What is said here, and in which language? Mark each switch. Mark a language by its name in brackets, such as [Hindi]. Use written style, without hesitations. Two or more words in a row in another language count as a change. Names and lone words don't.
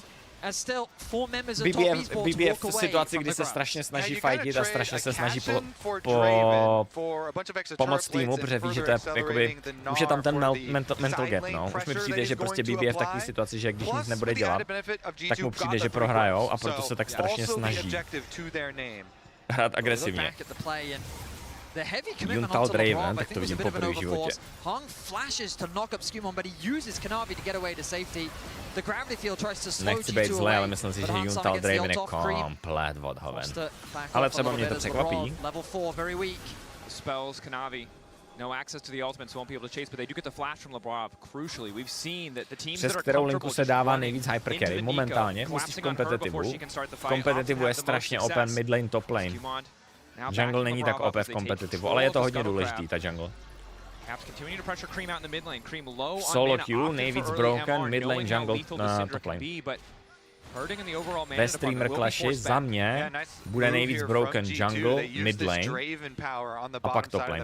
[Czech] BB je v situaci, kdy se strašně snaží fightit a strašně se snaží pomoct týmu, protože ví, že to je jakoby, už je tam ten [English] mental gap, [Czech] no. Už mi přijde, že prostě BB je v takové situaci, že když nic nebude dělat, tak mu přijde, že prohrajou a proto se tak strašně snaží hrát agresivně. Juntal Draven, tak to vidím poprvé v životě. [English] Hung flashes to knock up Skewmon, but he uses Kanavi to get away to safety. The gravity field tries to slow [Czech] Nechci být zlé, ale myslím si, že Juntal Draven je komplet odhoven. Ale třeba mě to překvapí. [English] Spells Kanavi. No access to the ultimate, so won't be able to chase, but they do get the flash from LeBron. Crucially, we've seen that the teams that are [Czech] kterou linku se dává nejvíc hypercarry momentálně, musíš v kompetitivu. V kompetitivu je strašně [English] open mid lane, top lane. [Czech] Jungle není tak OP v kompetitivu, ale je to hodně důležitý, ta jungle. [English] Solo queue, [Czech] nejvíc broken, [English] mid lane jungle [Czech] na [English] top lane. [Czech] Ve [English] streamer clashi [Czech] za mě bude nejvíc [English] broken jungle, mid lane [Czech] a pak [English] top lane.